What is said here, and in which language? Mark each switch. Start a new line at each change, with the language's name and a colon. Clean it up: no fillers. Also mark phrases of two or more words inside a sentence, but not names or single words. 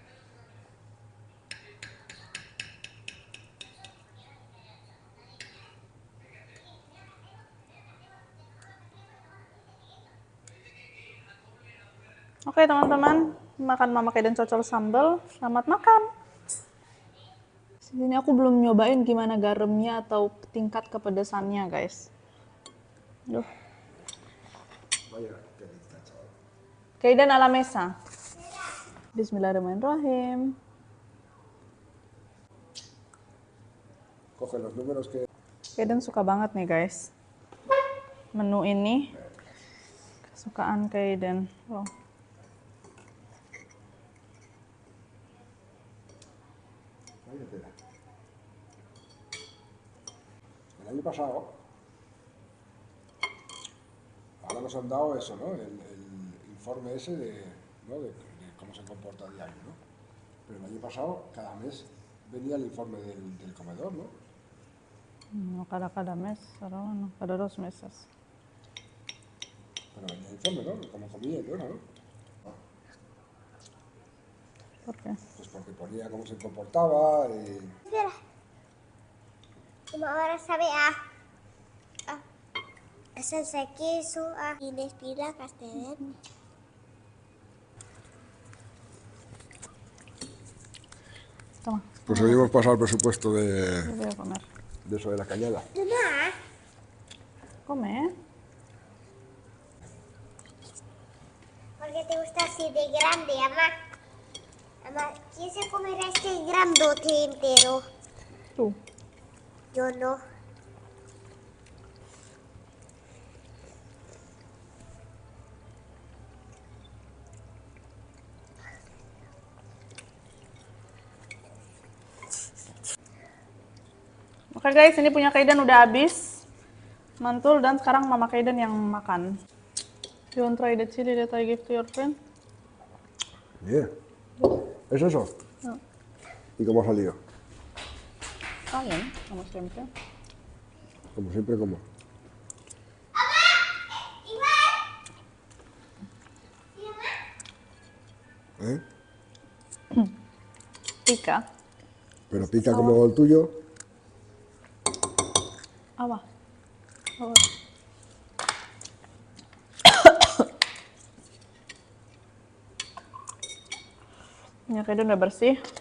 Indonesian: Oke teman-teman, makan Mama Kaiden cocol sambal. Selamat makan. Sini aku belum nyobain gimana garamnya atau tingkat kepedesannya guys. Duh. Kaiden
Spanish: ala mesa.
Arabic: Bismillahirrahmanirrahim.
Spanish: Coge los números que...
Indonesian: Kaiden suka banget nih guys. Menu ini kesukaan Kaiden. Wow.
Spanish: El año pasado, ahora nos han dado eso, ¿no? El informe ese ¿no? de cómo se comporta a diario, ¿no? Pero el año pasado, cada mes venía el informe del comedor, ¿no? No cada mes, pero no, cada 2 meses. Pero venía el informe, ¿no? Cómo comía y todo, ¿no? ¿Por qué? Pues porque ponía cómo se comportaba y... Espera. Cuma orang sabi asal saki su inespira castellan. Toma, Pues hoy hemos pasado el presupuesto de voy a comer. eso de la cañada. Duna, Come, ¿eh? porque te gusta así de grande, ama. Ama, ¿quién se comerá este grandote entero? Tú. Yo no.
Indonesian: Oke guys, ini punya Kaiden udah habis. Mantul, dan sekarang Mama Kaiden yang makan.
English: You want try the chili that I give to your friend?
Spanish: Bien. ¿Es eso? No. ¿Y cómo ha salido? Está bien, como siempre. Como siempre, como. ¿Eh? Pica. Pero pica como el tuyo.
Indonesian: Apa? Apa? Minyak Kaiden udah bersih.